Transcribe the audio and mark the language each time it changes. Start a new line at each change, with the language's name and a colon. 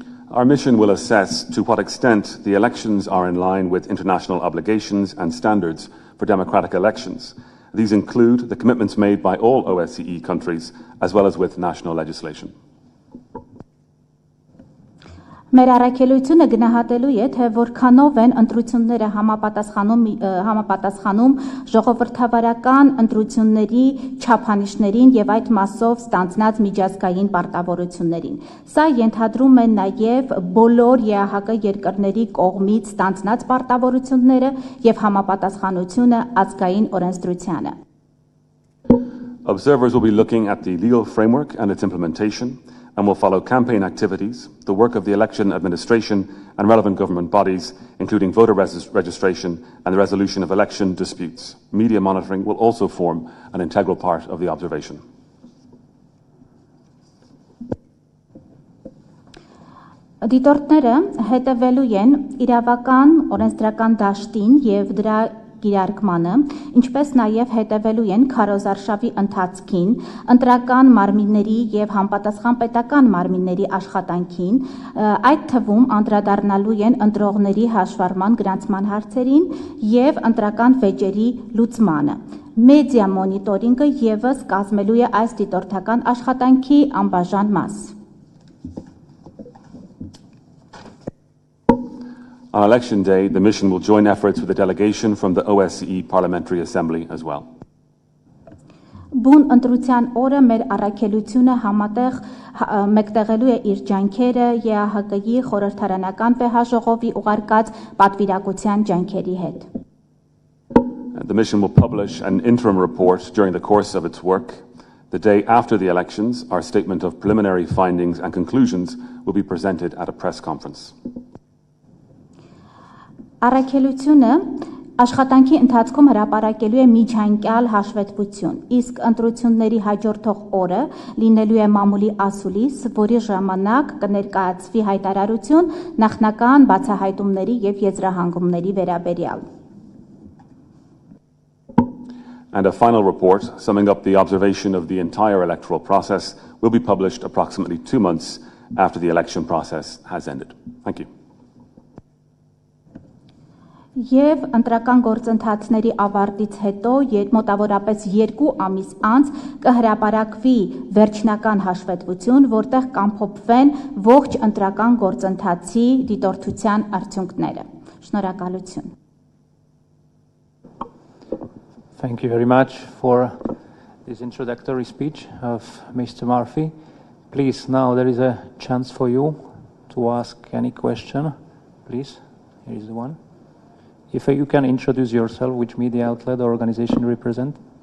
English: Our mission will assess to what extent the elections are in line with international obligations and standards for democratic elections. These include the commitments made by all OSCE countries, as well as with national legislation.
Armenian: Մեր առաքելությունը գնահատելու է, թե որքանով են ընտրությունները համապատասխանում ժողովրդավարական ընտրությունների չափանիշներին եւ այդ մասով ստանձնած միջազգային պարտավորություններին։ Սա ենթադրում է նաեւ բոլոր ԵԱՀԿ երկրների կողմից ստանձնած պարտավորությունները եւ համապատասխանությունը ազգային օրենսդրությանը։
English: Observers will be looking at the legal framework and its implementation, and will follow campaign activities, the work of the election administration and relevant government bodies, including voter registration and the resolution of election disputes. Media monitoring will also form an integral part of the observation.
Armenian: Դիտորդները հետևելու են իրավական օրենսդրական դաշտին եւ դրա կիրարկմանը, ինչպես նաև հետևելու են քարոզարշավի ընթացքին, ընտրական մարմինների եւ համապատասխան պետական մարմինների աշխատանքին, այդ թվում անդրադառնալու են ընտրողների հաշվառման գրանցման հարցերին եւ ընտրական վեճերի լուծմանը։ Մեդիա մոնիտորինգը եւս կազմելու է այս դիտորդական աշխատանքի անբաժան մաս։
English: On election day, the mission will join efforts with a delegation from the OSCE Parliamentary Assembly as well.
Armenian: Բուն ընտրության օրը մեր առաքելությունը համատեղ մեկտեղելու է իր ջանքերը ԵԱՀԿ-ի խորհրդարանական վեհաժողովի ուղարկած պատվիրակության ջանքերի հետ։
English: The mission will publish an interim report during the course of its work. The day after the elections, our statement of preliminary findings and conclusions will be presented at a press conference.
Armenian: Առաքելությունը աշխատանքի ընթացքում հրապարակելու է միջանկյալ հաշվետվություն, իսկ ընտրությունների հաջորդող օրը լինելու է մամուլի ասուլիս, որի ժամանակ կներկայացվի հայտարարություն նախնական բացահայտումների եւ եզրահանգումների վերաբերյալ։
English: And a final report summing up the observation of the entire electoral process will be published approximately 2 months after the election process has ended. Thank you.
Armenian: Եվ ընտրական գործընթացների ավարտից հետո մոտավորապես 2 ամիս անց կհրապարակվի վերջնական հաշվետվություն, որտեղ կամփոփվեն ողջ ընտրական գործընթացի դիտորդության արդյունքները։ Շնորհակալություն։
English: Thank you very much for this introductory speech of Mr. Murphy. Please, now there is a chance for you to ask any question. Please, here is the one. If you can introduce yourself, which media outlet or organization you represent.